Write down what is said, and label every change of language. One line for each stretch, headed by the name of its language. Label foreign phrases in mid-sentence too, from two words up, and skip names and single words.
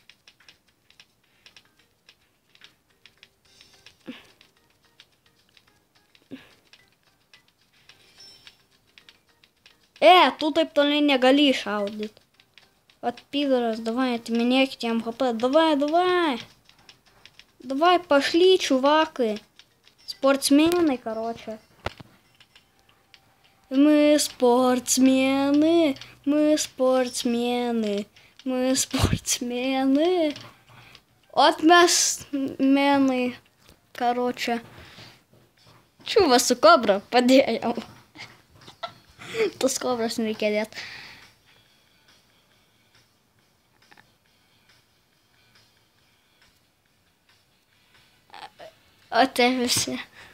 Lithuanian: Tu taip toliai negali šaudyt.
Russian: Пидарас, давай,
Lithuanian: atiminėkit jam HP.
Russian: Давай. Давай, пошли, чуваки. Спортсмены, короче. Мы спортсмены. Вот мы мены, короче.
Lithuanian: Čiūva su kobra padėjau. Tos kobros nereikia dėt. O te visi.